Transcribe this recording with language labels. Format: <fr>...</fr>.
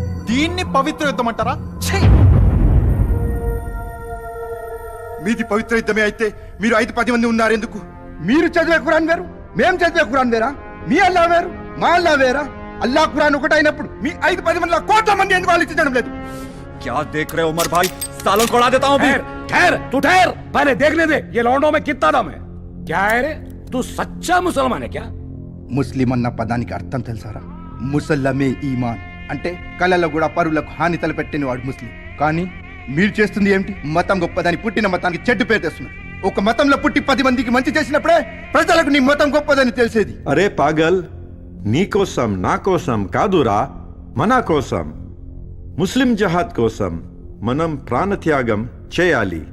<te>దీన్ని పవిత్ర యుద్ధం అంటారా? ఛీ! మీది పవిత్ర యుద్ధమే అయితే మీరు 5-10 మంది ఉన్నారు ఎందుకు? మీరు చదివే ఖురాన్ వేరు, మేం చదివే ఖురాన్ వేరా? మీ అల్లా వేరు, మా అల్లా వేరా? అల్లా ఖురాన్ ఒకటి అయినప్పుడు మీ 5-10 మందిలో కోట్ల మంది ఎందుకు ఆలోచించడం లేదు?</te> <hi>क्या देख रहे हो उमर भाई? सालों को उड़ा देता हूँ अभी। ठहर तू ठहर, पहले देखने दे ये लौंडों में कितना दम है. क्या है रे, तू सच्चा मुसलमान है क्या?</hi> <te>ముస్లిం అన్న పదానికి అర్థం తెలుసారా? ముసల్లమే ఈమాన్ అంటే కళలో కూడా పరులకు హాని తలపెట్టిన వాడు ముస్లిం. కానీ మీరు చేస్తుంది ఏమిటి? మతం గొప్పదని పుట్టిన మతానికి చెడ్డు పేరు తెస్తున్నారు. ఒక మతంలో పుట్టి 10 మందికి మంచి చేసినప్పుడే ప్రజలకు నీ మతం గొప్పదని తెలిసేది.</te> <hi>అరే పాగల్,</hi> <te>నీ కోసం నా కోసం కాదురా, మన కోసం, ముస్లిం జహాద్ కోసం మనం ప్రాణత్యాగం చేయాలి.</te>